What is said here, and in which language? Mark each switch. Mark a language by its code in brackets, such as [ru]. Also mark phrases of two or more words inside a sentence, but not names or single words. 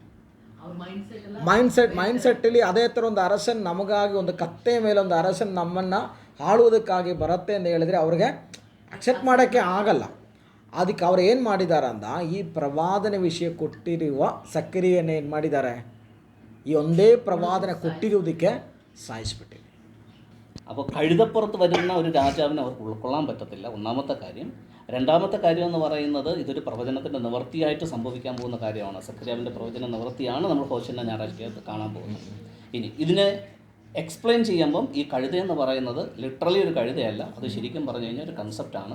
[kn] ಮೈಂಡ್ಸೆಟ್ಟಲ್ಲಿ ಅದೇ ಥರ ಒಂದು ಅರಸನ್ ನಮಗಾಗಿ ಒಂದು ಕತ್ತೆ ಮೇಲೆ ಒಂದು ಅರಸನ್ ನಮ್ಮನ್ನು ಆಳುವುದಕ್ಕಾಗಿ ಬರುತ್ತೆ ಅಂತ ಹೇಳಿದರೆ ಅವ್ರಿಗೆ ಅಕ್ಸೆಪ್ಟ್ ಮಾಡೋಕ್ಕೆ ಆಗಲ್ಲ. ಅದಕ್ಕೆ ಅವ್ರು ಏನು ಮಾಡಿದ್ದಾರೆ ಅಂದ, ಈ ಪ್ರವಾದನೆ ವಿಷಯ ಕೊಟ್ಟಿರುವ ಸಕ್ರಿಯನ್ನು ಏನು ಮಾಡಿದ್ದಾರೆ? ಈ ಒಂದೇ ಪ್ರವಾದನೆ ಕೊಟ್ಟಿರುವುದಕ್ಕೆ ಸಾಯಿಸಿಬಿಟ್ಟಿದೆ. [ml] അപ്പോൾ കഴുതപ്പുറത്ത് വരുന്ന ഒരു രാജാവിനെ അവർക്ക് ഉൾക്കൊള്ളാൻ പറ്റത്തില്ല, ഒന്നാമത്തെ കാര്യം. രണ്ടാമത്തെ കാര്യം എന്ന് പറയുന്നത് ഇതൊരു പ്രവചനത്തിൻ്റെ നിവൃത്തിയായിട്ട് സംഭവിക്കാൻ പോകുന്ന കാര്യമാണ്. സഖറിയാവിൻ്റെ പ്രവചന നിവൃത്തിയാണ് നമ്മൾ ഹോശന്ന ഞായറാഴ്ചയ്ക്ക് കാണാൻ പോകുന്നത്. ഇനി ഇതിനെ എക്സ്പ്ലെയിൻ ചെയ്യുമ്പം ഈ കഴുതയെന്ന് പറയുന്നത് ലിറ്ററലി ഒരു കഴുതയല്ല, അത് ശരിക്കും പറഞ്ഞു കഴിഞ്ഞാൽ ഒരു കൺസെപ്റ്റാണ്.